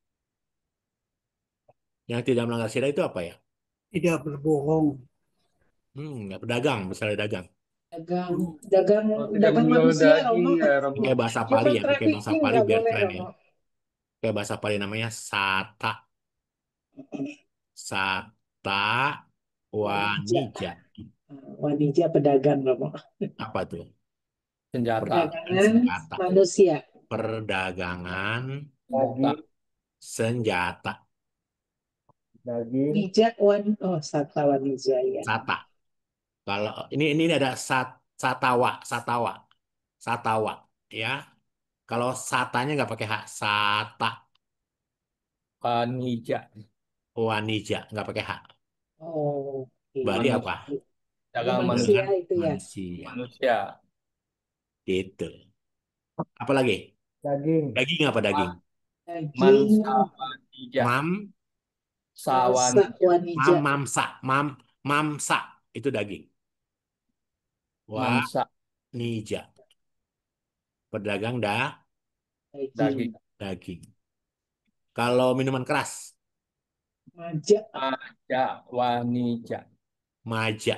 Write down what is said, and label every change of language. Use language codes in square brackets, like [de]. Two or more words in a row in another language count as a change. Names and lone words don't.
[id] Yang tidak melanggar sila itu apa ya? Tidak berbohong. Nggak pedagang, misalnya dagang. dagang, dagang, tidak dagang menjual manusia daging Romo, ya Romo. Pakai bahasa Pali human ya, pakai bahasa trafficking Pali nggak biar boleh keren ya. Romo. Pakai bahasa Pali namanya [pi] sata, sata [id] Wanija, wanija. wanija pedagang Romo, Apa tuh? Senjata. Perdagangan perdagangan senjata. manusia, Perdagangan Daging, senjata. daging, wanija, oh [pi] sata wanija [id] ya, Sata. Kalau ini ada [pi] satawa, satawa, satawa, [id] ya. Kalau satanya nggak pakai hak, sata Wanija. wanija nggak pakai hak. oh Bali iya. apa? Dagang Manusia Perdagangan itu ya, manusia. manusia. Gitu. Apalagi? Daging. Daging apa daging? Daging Mansawanija. Mam, Sawan. sawanija. [pi] mamsa, mamsa [id] itu daging. Mamsa. Wanija, pedagang Daging. daging. Kalau minuman keras, Maja. [pi] Maja. Wanija. [id] maja.